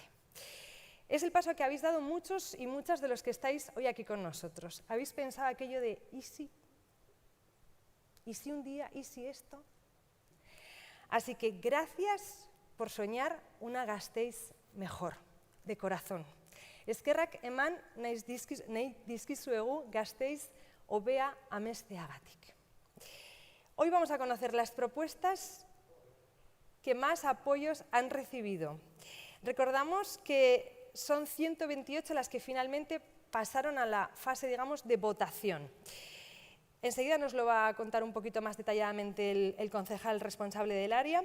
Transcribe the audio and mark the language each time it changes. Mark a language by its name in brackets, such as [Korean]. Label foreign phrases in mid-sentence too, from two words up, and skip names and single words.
[Spanish] Es el paso que habéis dado muchos y muchas de los que estáis hoy aquí con nosotros. ¿Habéis pensado aquello de ¿y si? ¿Y si un día? ¿Y si esto? Así que gracias por soñar una Gasteiz mejor, de corazón. [Basque] Eskerrak eman nahi dizkizuegu Gasteiz hobea amesteagatik. [Spanish] Hoy vamos a conocer las propuestas que más apoyos han recibido. Recordamos que son 128 las que finalmente pasaron a la fase, digamos, de votación. Enseguida nos lo va a contar un poquito más detalladamente el concejal responsable del área.